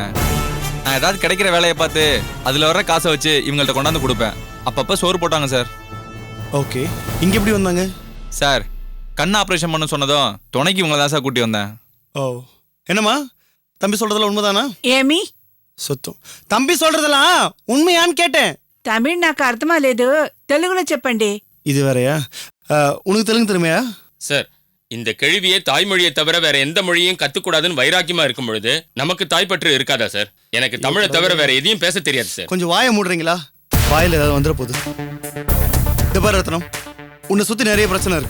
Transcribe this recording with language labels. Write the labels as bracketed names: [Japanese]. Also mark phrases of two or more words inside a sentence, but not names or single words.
[Tamil] நான் ஏதாவது கிடைக்கிற வேலையை பார்த்து அதில் வர காசை வச்சு இவங்கள்ட்ட கொண்டாந்து கொடுப்பேன். அப்பப்போ சோறு போட்டாங்க சார். ஓகே, இங்க எப்படி வந்தாங்க? சார் கண் ஆப்ரேஷன் பண்ண சொன்னதும் துணைக்கு இவங்க தான் சார் கூட்டி வந்தேன். ஓ, என்னம்மா தம்பி சொல்றதெல்லாம் உண்மைதானா? [Telugu] ఏమి [Tamil] சுத்தம் தம்பி சொல்றதெல்லாம் உண்மையான்னு கேட்டேன். [Telugu] తమిళ్ నాకు అర్థమా లేదు, తెలుగులో చెప్పండి. [Tamil] இது வேறயா? உனக்கு தெலுங்கு தெரியுமையா? சார் இந்த கேள்வியை தாய்மொழியை தவிர வேற எந்த மொழியும் கத்துக்கூடாதுன்னு வைராக்கியமா இருக்கும் பொழுது நமக்கு தாய்ப்பற்று இருக்காதா சார்? எனக்கு தமிழை தவிர வேற எதையும் பேச தெரியாது சார். கொஞ்சம் வாயை மூடுறீங்களா? வாயில ஏதாவது வந்துட போகுது. இந்த பாரு ரத்னம், உன்னை சுத்தி நிறைய பிரச்சனை இருக்கு.